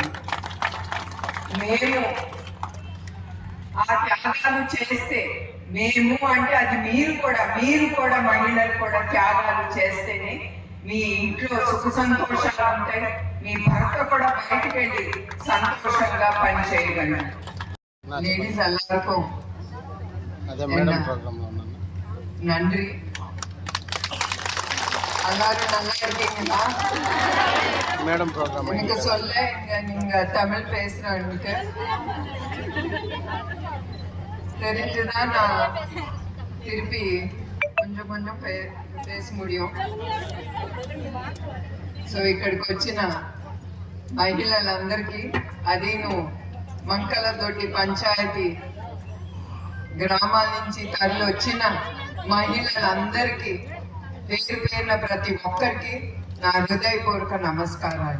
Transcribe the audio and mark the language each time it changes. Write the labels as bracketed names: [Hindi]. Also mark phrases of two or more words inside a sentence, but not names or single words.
[Telugu] మేము ఆ త్యాగాలు చేస్తే, మేము అంటే అది మీరు కూడా మహిళలు కూడా త్యాగాలు చేస్తేనే మీ ఇంట్లో సుఖ సంతోషాలు ఉంటాయి. మీ భర్త కూడా బయటకు వెళ్ళి సంతోషంగా పని చేయగలరు. [Tamil] లేడీస్ எல்லாருக்கும் நன்றி. எல்லாரும் நல்லா இருக்கீங்களா? மேடம் ப்ரோக்ராம் எனக்கு சொல்ல நீங்க தமிழ் பேசுறவங்களுக்கு தெரிஞ்சுதான் நான் திருப்பி [Telugu] కొంచెం కొంచెం [Tamil] பேச முடியும். [Telugu] సో ఇక్కడికి వచ్చిన మహిళలందరికీ, అదీను మంకలతోటి పంచాయతీ గ్రామాల నుంచి తరలి వచ్చిన మహిళలందరికీ పేరు పేరున ప్రతి ఒక్కరికి నా హృదయపూర్వక నమస్కారాలు.